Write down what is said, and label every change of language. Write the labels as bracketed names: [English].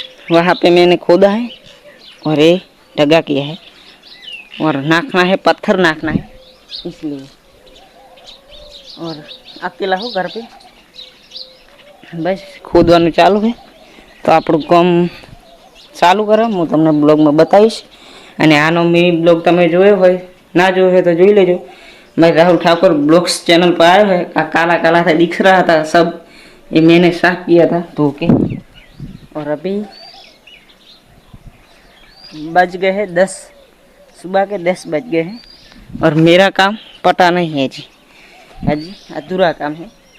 [Hindi] वहाँ पे मैंने खोदा है और ये ढगा किया है और नाखना है, पत्थर नाखना है इसलिए। और अकेला हो घर पे, बस खोदવાનું [Gujarati] ચાલુ છે. તો આપણું કામ ચાલુ કરો, હું તમને બ્લોગમાં બતાવીશ. અને આનો મિની બ્લોગ તમે જોયો હોય, ના જોયો હોય તો જોઈ લેજો. [Hindi] मैं राहुल ठाकुर ब्लॉग्स चैनल पर आए हैं। काला काला था दिख रहा था सब, ये मैंने साफ किया था धो के। और अभी बज गए हैं 10, सुबह के 10 बज गए हैं और मेरा काम पटा नहीं है जी, अजी अधूरा काम है।